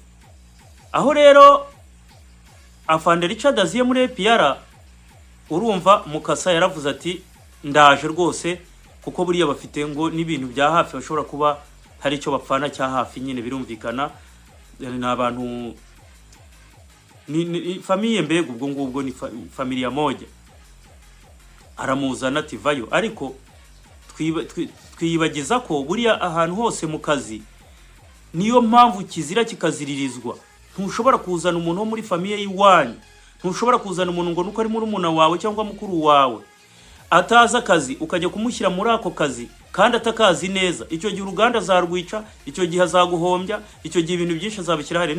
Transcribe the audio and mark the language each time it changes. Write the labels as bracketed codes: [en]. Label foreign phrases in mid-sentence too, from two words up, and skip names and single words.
[rw] Aho rero Afande Richard aziye muri APR, urumva Mukasa yaravuze ati ndaje rwose, kuko buriya bafite ngo n'ibintu bya hafi bashobora kuba hari icyo bapfana cya hafi, nyine birumvikana ni abantu ni familie, mbega ubwo ngubwo ni [sw] familia moja. [rw] Aramuzana ati vayo, ariko twiyibagiza ko buriya ahantu hose mu kazi niyo mpamvu kizira kikaziririzwa. Ntushobora kuzana umuntu wo muri familie yiwanyu, ntushobora kuzana umuntu ngo nuko ari muri umuna wawe cyangwa mukuru wawe ataza akazi ukajya kumushyira muri ako kazi kandi atakazi neza, icyo gihe uruganda zarwica, icyo gihe azaguhombya, icyo gihe ibintu byinshi azabishyira hari.